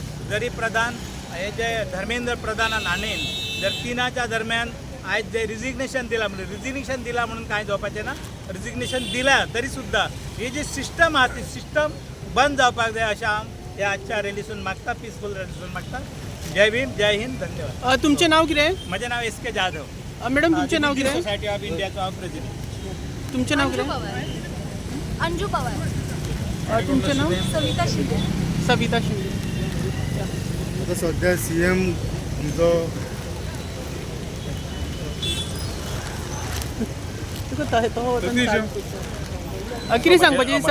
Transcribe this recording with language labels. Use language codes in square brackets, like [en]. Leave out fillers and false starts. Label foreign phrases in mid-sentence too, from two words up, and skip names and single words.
[kok] जरी हे जे धर्मेंद्र प्रधानान हाणीन जर 3च्या दरम्यान आयज जे रिजिग्नेशन दिला म्हणून कांय जावपाचें ना, रिजिग्नेशन दिल्या तरी सुद्दां ही जी सिस्टम आहा ती सिस्टम बंद जावपाक जाय अशें हांव ह्या आजच्या रॅलीसून मागता, पिसफूल रॅलीसून मागता. जय भीम, जय हिंद, धन्यवाद. तुमचें नाव कितें? म्हजें नाव SK जाधव. मॅडम तुमचें नाव कितें? सोसायटी ऑफ इंडियाचो हांव प्रेसिडेंट. तुमचें नाव अंजू कितें? पवार. अंजू पवार. तुमचें नाव? सविता शिंदे. सविता शिंदे. आता सध्या CM आमचो कितें सांगपाचें दिसता